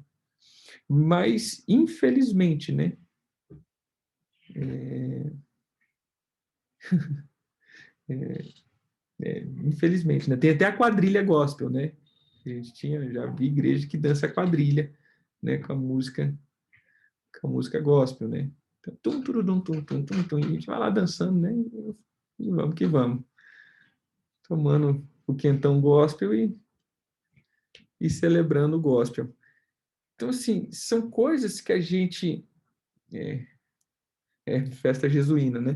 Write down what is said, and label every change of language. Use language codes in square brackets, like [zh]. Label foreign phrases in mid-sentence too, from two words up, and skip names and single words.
[pt] Mas, infelizmente, né? Infelizmente, né? Tem até a quadrilha gospel, né? A gente já vi igreja que dança quadrilha, né? Com a música gospel, né? Tum, turum, tum, tum, tum, tum, e a gente vai lá dançando, né? E vamos que vamos. Tomando o quentão gospel e celebrando o gospel. Então, assim, são coisas que a gente... festa jesuína, né?